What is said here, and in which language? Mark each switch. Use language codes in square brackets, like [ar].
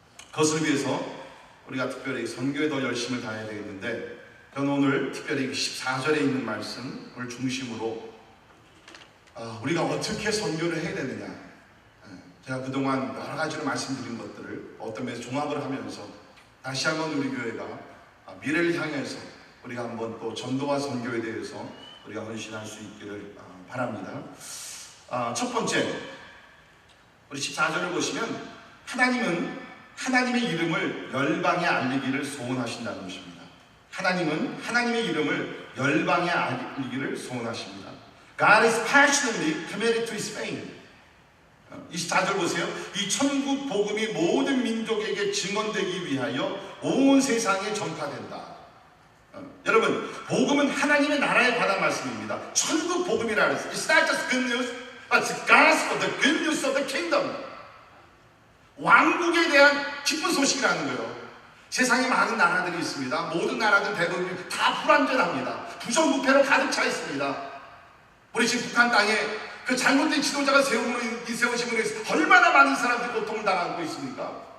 [ko] 그것을 위해서 우리가 특별히 선교에 더 열심을 다해야 되겠는데, 저는 오늘 특별히 14절에 있는 말씀을 중심으로 우리가 어떻게 선교를 해야 되느냐, 제가 그동안 여러 가지로 말씀드린 것들을 어떤 면에서 종합을 하면서 다시 한번 우리 교회가 미래를 향해서 우리가 한번 또 전도와 선교에 대해서 우리가 헌신할 수 있기를 바랍니다. 첫 번째, 우리 14절을 보시면 하나님은 하나님의 이름을 열방에 알리기를 소원하신다는 것입니다. 하나님은 하나님의 이름을 열방에 알리기를 소원하십니다. [en] God is passionately committed to His fame. [ko] 24절 보세요. 이 천국 복음이 모든 민족에게 증언되기 위하여 온 세상에 전파된다. 여러분, 복음은 하나님의 나라에 관한 말씀입니다. 천국 복음이라 그랬어요. [en] It's not just good news, but it's the gospel, the good news of the kingdom. [ko] 왕국에 대한 기쁜 소식이라는 거예요. 세상에 많은 나라들이 있습니다. 모든 나라들 대부분 다 불완전합니다. 부정부패로 가득 차 있습니다. 우리 지금 북한 땅에 그 잘못된 지도자가 세우심으로 해서 얼마나 많은 사람들이 고통을 당하고 있습니까?